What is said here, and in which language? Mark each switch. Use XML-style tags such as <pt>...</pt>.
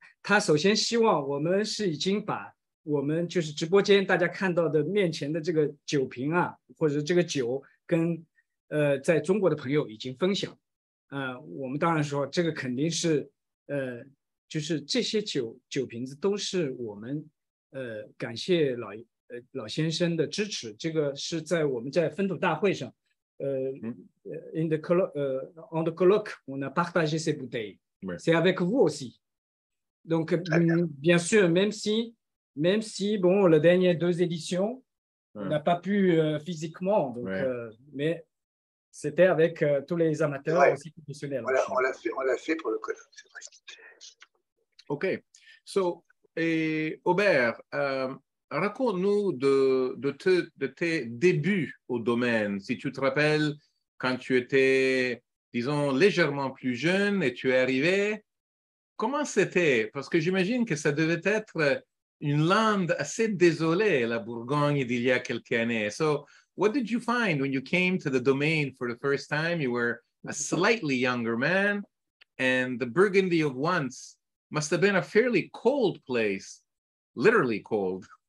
<zh>他首先希望我们是已经把我们就是直播间大家看到的面前的这个酒瓶啊，或者这个酒跟在中国的朋友已经分享。我们当然说这个肯定是就是这些酒瓶子都是我们感谢老先生的支持。这个是在我们在分土大会上</zh> <fr>on the colloque on a partagé ces bouteilles. C'est avec vous aussi. Donc bien sûr, même si bon les dernières 2 éditions on n'a pas pu physiquement, donc mais c'était avec tous les amateurs aussi professionnels. Voilà, on l'a fait pour le colloque, c'est vrai. OK. So, Aubert, raconte-nous de tes débuts au domaine. Si tu te rappelles, quand tu étais, disons, légèrement plus jeune et tu es arrivé, comment c'était? Parce que j'imagine que ça devait être une lande assez désolée, la Bourgogne, d'il y a quelques années.</fr> <en>So, what did you find when you came to the domain for the first time? You were a slightly younger man, and the Burgundy of once must have been a fairly cold place, literally cold.</en>